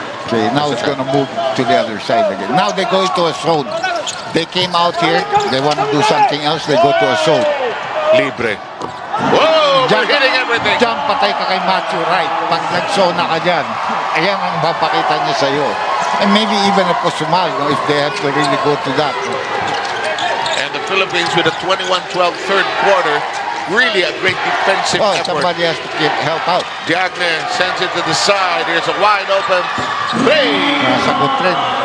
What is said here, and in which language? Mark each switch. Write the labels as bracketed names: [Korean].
[English] Okay, now it's gonna move to the other side again. Now they go into a zone. They came out here, they want to do something else, they go to a zone. Libre. Whoa! We're hitting everything. [Filipino] Jump, patay ka kay Matthew Wright. Pag nag-zona ka dyan, ayan ang mapakita niya sa'yo. [English] And maybe even a Posumal, no, if they have to really go to that. And the Philippines with a 21-12 third quarter. Really a great defensive effort. Somebody has to help out. Diagne sends it to the side. Here's a wide open three. [Filipino] Nasa good trend.